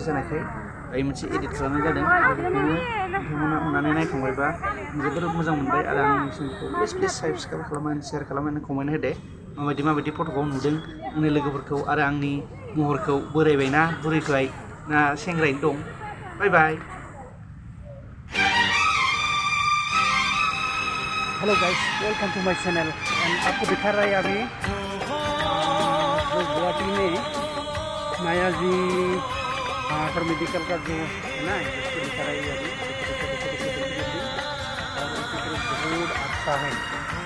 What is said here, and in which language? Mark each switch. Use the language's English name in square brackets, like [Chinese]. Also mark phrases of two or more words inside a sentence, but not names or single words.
[Bodo] जानायखाय दायो मोनसे एडिट खालामनाय जादों नोंथांमोना अननानै नायखांबायबा जोबोर मोजां मोनबाय आरो आंनि चेनेलखौ [English] please subscribe [Bodo] खालामनानै शेयार खालामनानै कमेन्ट होदो माबायदि फट'खौ नुदों आंनि लोगोफोरखौ आरो आंनि महरखौ बोरायबायना बुरैबाय ना सेंग्रायैनो दं [English] bye bye Hello guys, welcome to my channel and [Hindi] आपको दिखा रहा है अभी गुवाहाटी में माया जी पर मेडिकल का जो है ना इसको दिखा रहा है अभी और इसकी तरफ बहुत अच्छा है